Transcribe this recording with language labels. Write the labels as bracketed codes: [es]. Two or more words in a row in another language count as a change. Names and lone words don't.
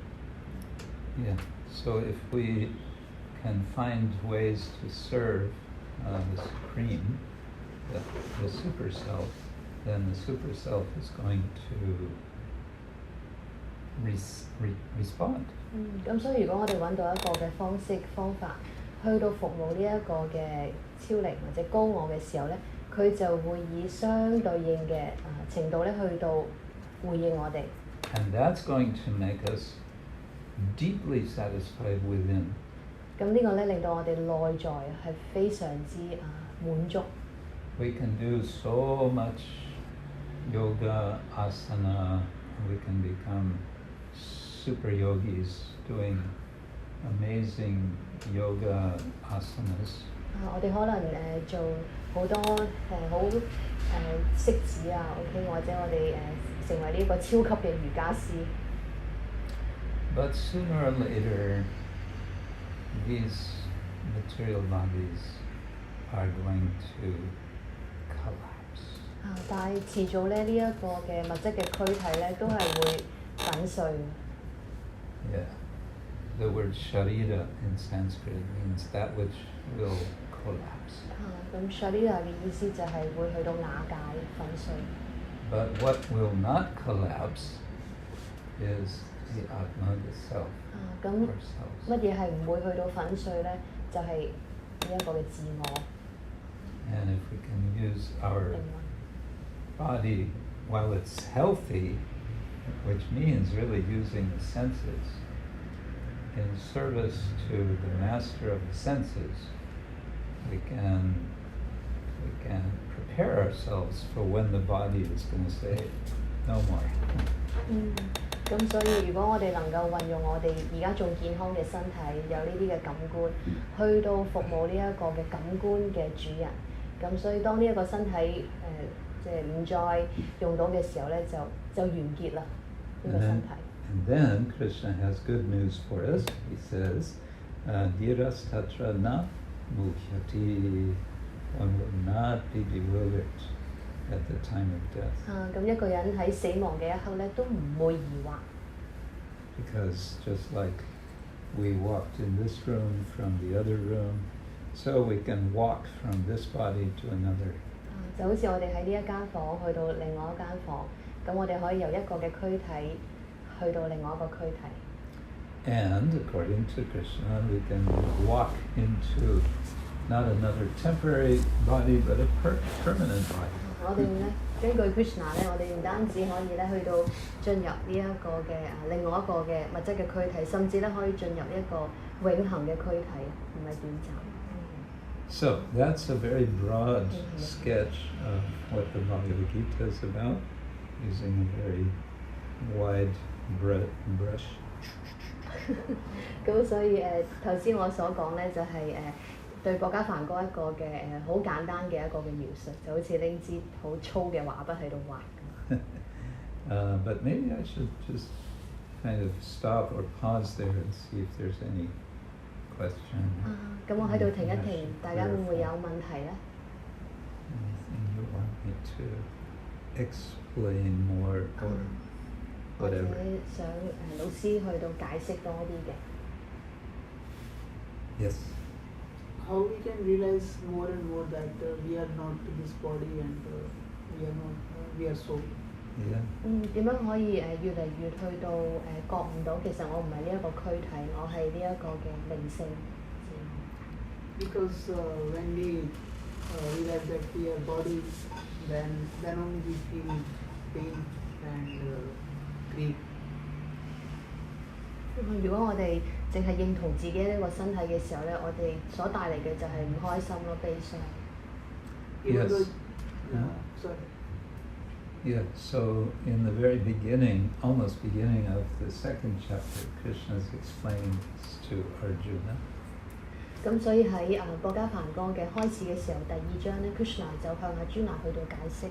[en] Yeah. So if we can find ways to serve the supreme, the super self, then the super self is going to respond. [yue] 咁所以如果我哋揾到一個嘅方法，去到服務呢一個嘅超靈或者高我嘅時候咧，佢就會以相對應嘅程度咧去到回應我哋。 [en] And that's going to make us deeply satisfied within. [yue] 咁呢個咧令到我哋內在係非常之滿足。 [en] We can do so much yoga, asana, we can become super yogis doing amazing yoga asanas. [yue] 我哋可能做好多好式子啊 ，OK， 或者我哋成為呢個超級嘅瑜伽師。 [en] But sooner or later, these material bodies are going to collapse. [yue] 但係遲早咧，呢一個嘅物質嘅軀體咧，都係會粉碎嘅。 [en] Yeah. The word sharira in Sanskrit means that which will collapse. [yue] 咁 sharira 嘅意思就係會去到瓦解、粉碎。 [en] But what will not collapse is the Atma, the self, [yue] 咁 [en] ourselves. [yue] 乜嘢係唔會去到粉碎咧？就係呢一個嘅自我。 [en] And if we can use our [yue] 靈魂 [en] body while it's healthy, which means really using the senses in service to the master of the senses, we can prepare ourselves for when the body is going to say no more. [yue] 咁所以如果我哋能夠運用我哋而家仲健康嘅身體，有呢啲嘅感官，去到服務呢一個嘅感官嘅主人，咁所以當呢一個身體即係唔再用到嘅時候咧，就完結啦呢個身體。 [en] And then Krishna has good news for us. He says, [sa] Dhiras tatra na mukhyati. [en] One will not be bewildered at the time of death. [yue] 咁一個人喺死亡嘅一刻咧，都唔會疑惑。 [en] Because just like we walked in this room from the other room, so we can walk from this body to another. [yue] 就好似我哋喺呢一間房去到另外一間房，咁我哋可以由一個嘅軀體去到另外一個軀體。 [en] And according to Krishna, we can walk into not another temporary body, but a permanent body. [yue] 我哋咧根據 Krishna 咧，我哋唔單止可以咧去到進入呢一個嘅另外一個嘅物質嘅軀體，甚至咧可以進入一個永恆嘅軀體，唔係短暫。 [en] So that's a very broad sketch of what the Bhagavad Gita is about, using a very wide brush. [yue] 咁所以頭先我所講咧就係對博伽梵歌一個嘅好簡單嘅一個嘅描述，就好似拎支好粗嘅畫筆喺度畫咁。 [en] But maybe I should just kind of stop or pause there and see if there's any question. [yue] 咁我喺度停一停，大家會唔會有問題咧？ [en] Anything you want me to explain more or [yue] 或者 [en] whatever? [yue] 想老師去到解釋多啲嘅。 [en] Yes. How we can realize more and more that we are not this body and we are soul. Yeah. [yue] 點樣可以越嚟越去到覺悟到其實我唔係呢一個軀體，我係呢一個嘅靈性。 [en] Because when we realize that we are body, then only we feel pain and grief. [yue] 如果我哋淨係認同自己呢個身體嘅時候咧，我哋所帶嚟嘅就係唔開心咯、悲傷。 [en] Even Yes. though, sorry. Yeah, so in the very beginning, almost beginning of the second chapter, Krishna is explaining this to Arjuna. [yue] 咁所以喺博伽梵歌嘅開始嘅時候，第2章咧 ，Krishna 就向阿朱娜去到解釋。